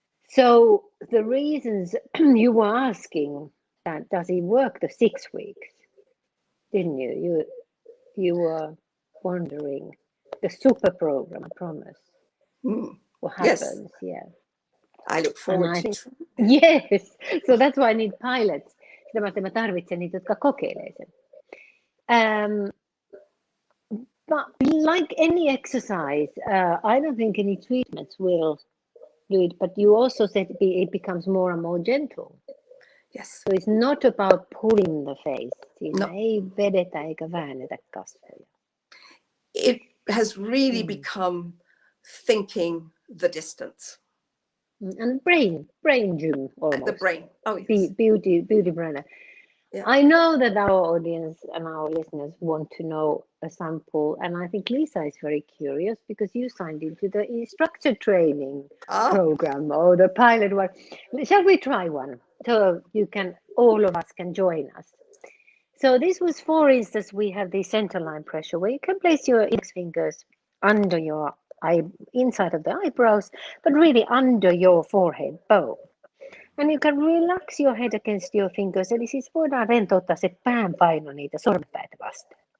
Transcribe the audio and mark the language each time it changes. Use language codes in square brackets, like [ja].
[en] So the reasons you were asking, that does it work the 6 weeks? Didn't you? You were wondering the super program, I promise. What happens? Yes. Yeah. I look forward to it. Yes. So that's why I need pilots. [fi] Sitä varten mä tarvitsen niitä, jotka kokeilee sen. [en] But like any exercise, I don't think any treatments will do it, but you also said it becomes more and more gentle. Yes. So it's not about pulling the face. No. [fi] Ei vedetä eikä väännetä kasvoja. [en] It has really become thinking the distance. And brain gym almost. The brain. Oh, yes. Beauty brainer. Yeah. I know that our audience and our listeners want to know a sample, and I think Lisa is very curious because you signed into the instructor training program or the pilot one. Shall we try one? So all of us can join us. So this was, for instance, we have the center line pressure where you can place your index fingers under your inside of the eyebrows, but really under your forehead bone. And you can relax your head against your fingers. [fi] Eli siis voidaan rentouttaa se päänpaino niitä sormenpäitä vasten.